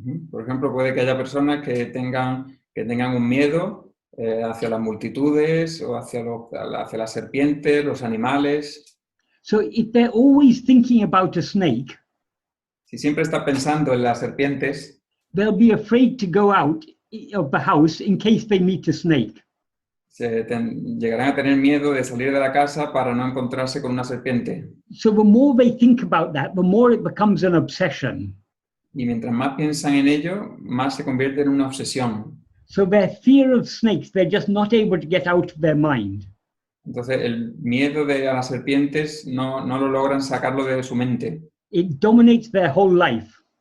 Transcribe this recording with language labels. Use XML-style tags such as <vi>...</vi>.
<es>Por ejemplo, puede que haya personas que tengan un miedo hacia las multitudes o hacia las serpientes, los animales.</es> <en>So if they're always thinking about a snake,</en> <es>si siempre está pensando en las serpientes,</es> <en>they'll be afraid to go out of the house in case they meet a snake.</en> <es>Llegarán a tener miedo de salir de la casa para no encontrarse con una serpiente.</es> <en>So the more they think about that, the more it becomes an obsession.</en> <es>Y mientras más piensan en ello, más se convierte en una obsesión.</es> <en>So their fear of snakes, they're just not able to get out of their mind.</en> <es>Entonces, el miedo a las serpientes no lo logran sacarlo de su mente.</es> <en>It dominates their whole life.</en>